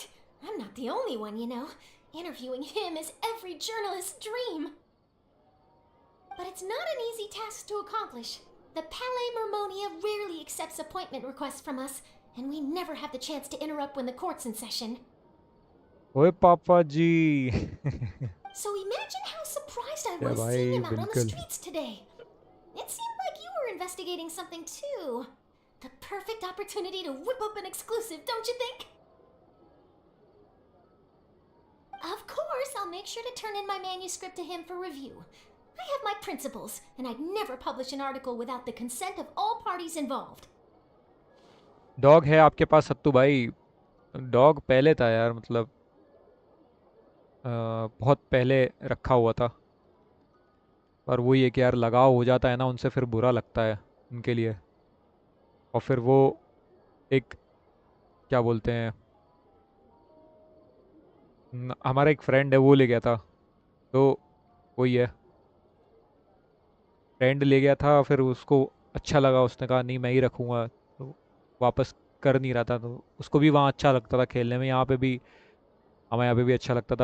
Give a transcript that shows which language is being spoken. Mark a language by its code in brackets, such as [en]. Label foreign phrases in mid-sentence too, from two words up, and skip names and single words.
[en] I'm not the only one, you know. Interviewing him is every journalist's dream. But it's not an easy task to accomplish. The Palais Mermonia rarely accepts appointment requests from us, and we never have the chance to interrupt when the court's in session. [hi] ओए पापा जी [en] So imagine how surprised I Yeah, was bhai, seeing him out on the bilkul. streets today. It seemed like you were investigating something too. The perfect opportunity to whip up an exclusive, don't you think? Of course, I'll make sure to turn in my manuscript to him for review. I have my principles, and I'd never publish an article without the consent of all parties involved. [hi] डॉग है आपके पास सत्तू भाई? डॉग पहले था यार, मतलब बहुत पहले रखा हुआ था, पर वही है कि यार लगाव हो जाता है ना उनसे, फिर बुरा लगता है उनके लिए। और फिर वो एक क्या बोलते हैं, हमारा एक फ्रेंड है वो ले गया था, तो वही है, फ्रेंड ले गया था, फिर उसको अच्छा लगा, उसने कहा नहीं मैं ही रखूँगा, तो वापस कर नहीं रहा था, तो उसको भी वहाँ अच्छा लगता था खेलने में, यहाँ पे भी हमें यहाँ पे भी अच्छा लगता था।